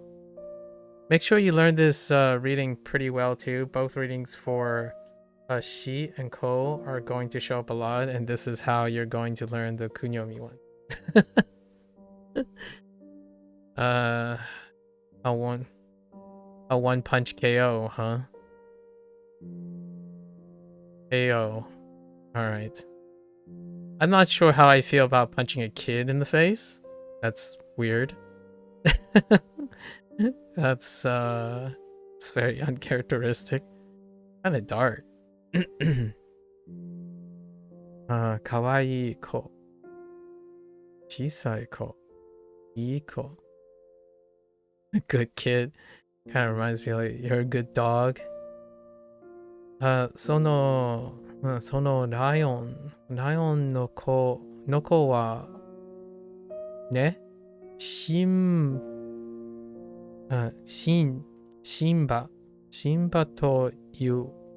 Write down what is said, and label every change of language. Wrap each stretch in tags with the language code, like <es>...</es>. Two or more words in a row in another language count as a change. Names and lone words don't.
<en>Make sure you learn this reading pretty well too. Both readings for Shi and Ko are going to show up a lot, and this is how you're going to learn the Kunyomi one. A one punch KO, huh? KO. Alright. I'm not sure how I feel about punching a kid in the face. That's weird. That's it's very uncharacteristic. Kinda dark.</en> <ja>Kawaii ko. Chisai ko. Ii ko.</ja> <en>A good kid. Kinda reminds me like you're a good dog.</en> <ja>Sonoライオンの子はね、シンバという。</ja>